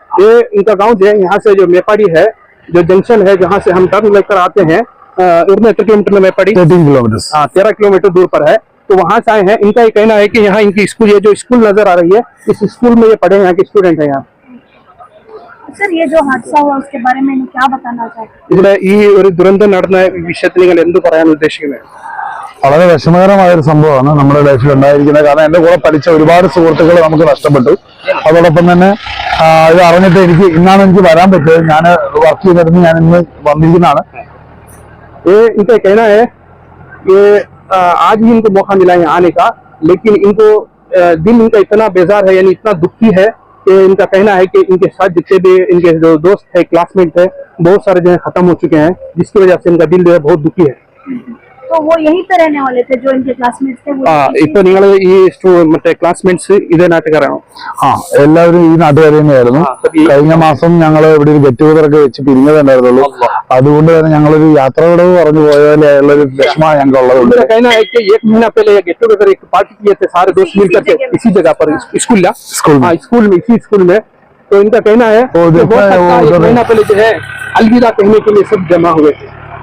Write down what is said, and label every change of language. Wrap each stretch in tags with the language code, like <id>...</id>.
<hi>ये इनका गांव जो है, यहाँ से जो मेपाड़ी है, जो जंक्शन है जहाँ से हम टर्न लेकर आते हैं, इतने किलोमीटर में मेपाड़ी 13 किलोमीटर. हाँ 13 किलोमीटर दूर पर है। तो वहाँ से आए हैं। इनका ये कहना है कि यहाँ इनकी स्कूल, ये जो स्कूल नजर आ रही है, इस स्कूल में ये पढ़े यहाँ के स्टूडेंट है। यहाँ सर ये जो हादसा हुआ उसके बारे में क्या बताना चाहते हैं?</hi> <ml>ഇവിടെ ഈ ഒരു ദുരന്തം നടന്ന വിഷയത്തിൽ നിങ്ങൾ എന്ത് പറയാൻ ഉദ്ദേശിക്കുന്നത്? വളരെ വിഷമകരമായ ഒരു സംഭവമാണ് നമ്മുടെ ലൈഫിൽ ഉണ്ടായിരിക്കുന്നത്. കാരണം എന്റെ കൂടെ പഠിച്ച ഒരുപാട് സുഹൃത്തുക്കൾ നമുക്ക് നഷ്ടപ്പെട്ടു. അതോടൊപ്പം തന്നെ ഇത് അറിഞ്ഞിട്ട് ഇന്നാണ് എനിക്ക് വരാൻ പറ്റിയത്. ഞാൻ വർക്ക് ചെയ്തിരുന്നു, ഞാൻ ഇന്ന് വന്നിരിക്കുന്നതാണ്.</ml> <hi>इनका कहना है कि आज ही इनको मौका मिला है आने का, लेकिन इनको दिल इनका इतना बेजार है, यानी इतना दुखी है कि इनका कहना है कि इनके साथ जितने भी इनके जो दोस्त है, क्लासमेट है, बहुत सारे जो है खत्म हो चुके हैं, जिसकी वजह से इनका दिल जो है बहुत दुखी है। तो वो यहीं पे रहने वाले थे जो इनके क्लासमेट्स थे?</hi> <ml>ഇപ്പൊ നിങ്ങൾ ഈ മറ്റേ ക്ലാസ്മേറ്റ്സ് ഇതേ നാട്ടുകാരാണോ? എല്ലാവരും ഈ നാട്ടുകാർ തന്നെയായിരുന്നു. കഴിഞ്ഞ മാസം ഞങ്ങൾ ഇവിടെ ഒരു ഗെറ്റ് ടുഗദർ ഒക്കെ വെച്ച് പിരിഞ്ഞതുണ്ടായിരുന്നുള്ളൂ. അതുകൊണ്ട് തന്നെ ഞങ്ങളൊരു യാത്രയോട് പറഞ്ഞു പോയാലുള്ള ഒരു വിഷമമാണ് ഞങ്ങൾക്കുള്ളത്.</ml> <hi>कहना है कि एक महीना पहले गेट टुगेदर एक पार्टी किए थे सारे दोस्त मिलकर के इसी जगह पर, स्कूल में, इसी स्कूल में। तो इनका कहना है एक महीना पहले जो है अलविदा कहने के लिए सब जमा हुए थे।</hi>